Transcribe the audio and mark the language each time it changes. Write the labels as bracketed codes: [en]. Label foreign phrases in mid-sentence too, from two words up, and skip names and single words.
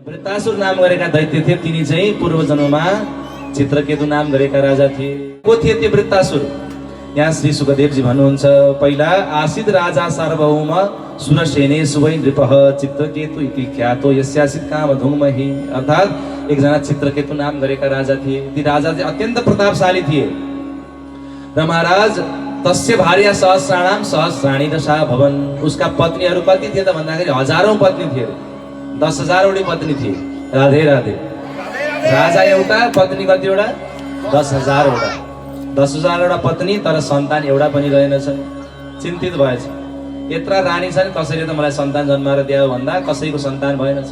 [ne] वृत्तासुर नाम गरेका दैत्य थिए, तिनी चाहिँ पूर्व जन्ममा चित्रकेतु नाम गरेका राजा थिए। को थिए त्यो वृत्तासुर? यहाँ श्री सुखदेवजी भन्नुहुन्छ, पहिला [sa] आसित राजा सार्वभौम सुरसेने सुवै नृपः चित्रकेतु इति ख्यातो यस्यासित कामधुमहि। [ne] अर्थात एकजना चित्रकेतु नाम गरेका राजा थिए। ती राजा चाहिँ अत्यन्त प्रतापशाली थिए र महाराज [sa] तस्य भार्या सहस्राणाम सहस्राणी दशा भवन। [ne] उसका पत्नीहरू कति थिए त भन्दाखेरि हजारौं पत्नी थिए, 10,000 वटी पत्नी थिए। राधे राधे। राजा एउटा, पत्नी कतिवटा? 10,000 वटा। 10,000 वटा पत्नी, तर सन्तान एउटा पनि रहेनछ। चिन्तित भएछ, यत्रा रानी छन्, कसैले त मलाई सन्तान जन्माएर दियो भन्दा कसैको सन्तान भएनछ।